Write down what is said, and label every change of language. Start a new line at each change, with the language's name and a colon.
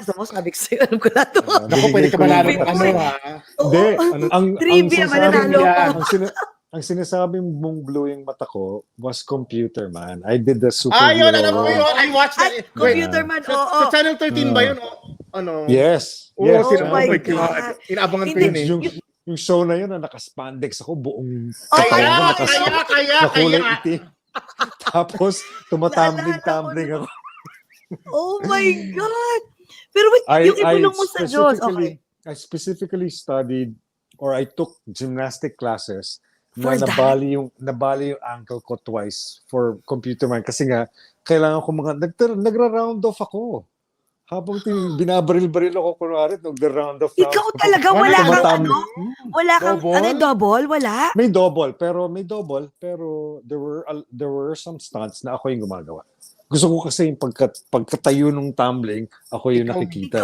Filipino: Sabi ko sa'yo, alam ko na ito. Naku, pwede ka manalo ng ha? Hindi. Trivia, mananalo ko. Ang sinasabing mong blue yung mata ko was Computer Man.
English: I did the superhero.
Filipino: Alam ko yun.
English: I watched that. Computer Man,
Filipino: Sa Channel 13 ba yun?
English: Yes. Oh my God.
Filipino: Inaabangan ko yun eh. Yung show na yun, naka-spandex ako, buong kaya. kulay itim. Tapos, tumatambling-tambling ako.
English: Oh my God!
Filipino: Pero wait, yung Ibulong Mo sa Diyos, okay.
English: I specifically studied, or I took gymnastic classes For
Filipino: na nabali yung ankle ko
English: twice for
Filipino: Computer Man. Kasi nga, kailangan ko nagra-round off ako. Habang binabaril-baril ako, kunwari, nag-round off. Ikaw talaga, wala kang wala kang, double? Wala? May double, pero
English: there were some stunts
Filipino: na ako yung gumagawa. Gusto ko kasi yung pagkatayo ng tumbling, ako yung nakikita.